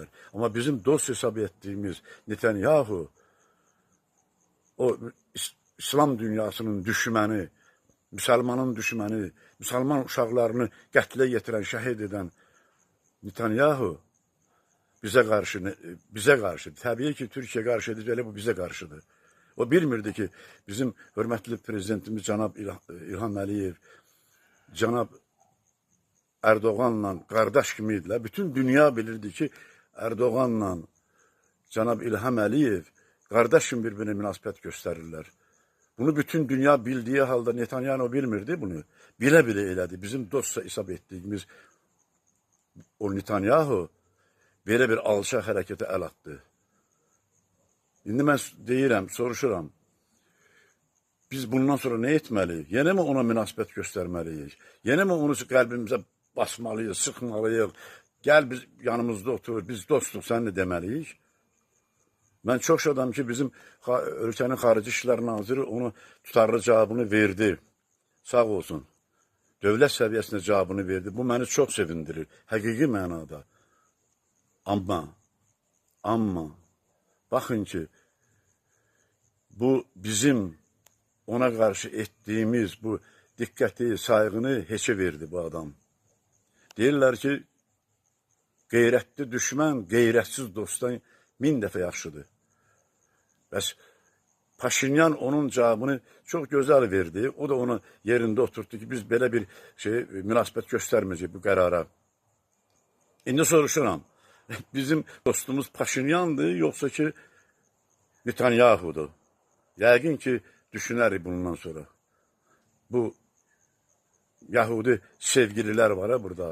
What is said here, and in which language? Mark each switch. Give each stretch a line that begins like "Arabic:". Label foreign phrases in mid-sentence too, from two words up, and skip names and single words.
Turkish: Ama bizim dost hesap ettiğimiz Netanyahu, o İslam dünyasının düşmanı, Müslümanın düşmanı, Müslüman uşaqlarını qətlə yetiren, şəhid eden Netanyahu bize karşı, tabii ki Türkiye karşıdır, elə bu bize karşıdır.
Azerbaijani: O bilmirdi ki bizim hörmətli prezidentimiz Cənab İlham Əliyev, Cənab Erdoğan'la kardeş kimiydiler. Bütün dünya bilirdi ki Erdoğan'la Cənab İlham Əliyev kardeş kimi birbirine münasibət gösterirler.
Turkish: Bunu bütün dünya bildiği halde Netanyahu bilmirdi bunu.
Azerbaijani: Bile elədi. Bizim dostsa hesab ettiğimiz o Netanyahu böyle bir alçaq hərəkətə əl attı. İndi mən deyirəm, soruşuram. Biz bundan sonra ne etməliyik? Yenə mi ona münasibət göstərməliyik? Yenə mi onu qəlbimizə basmalıyıq, sıxmalıyıq? Gəl biz yanımızda otur, biz dostluq, sən ne deməliyik? Mən çox şadam ki, bizim ölkənin Xarici İşlər Naziri onu tutarlı cavabını verdi. Sağ olsun. Dövlət səviyyəsində cavabını verdi. Bu məni çox sevindirir. Həqiqi mənada.
Turkish: Amma bakın ki bu bizim ona karşı ettiğimiz bu dikkati, saygını heçe verdi bu adam.
Azerbaijani: Deyirlər ki qeyrətli düşman qeyrətsiz dostdan 1000 dəfə yaxşıdır. Bəs Paşinyan onun cavabını
Turkish: çok güzel
Azerbaijani: verdi. O da onu
Turkish: yerinde oturttu
Azerbaijani: ki biz belə bir münasibət göstərməyəcək bu qərara. İndi soruşuram. Bizim dostumuz Paşinyan'dı yoksa ki Netanyahu'du. Yəqin ki düşünərik bundan sonra. Bu Yahudi sevgililer var ha burada.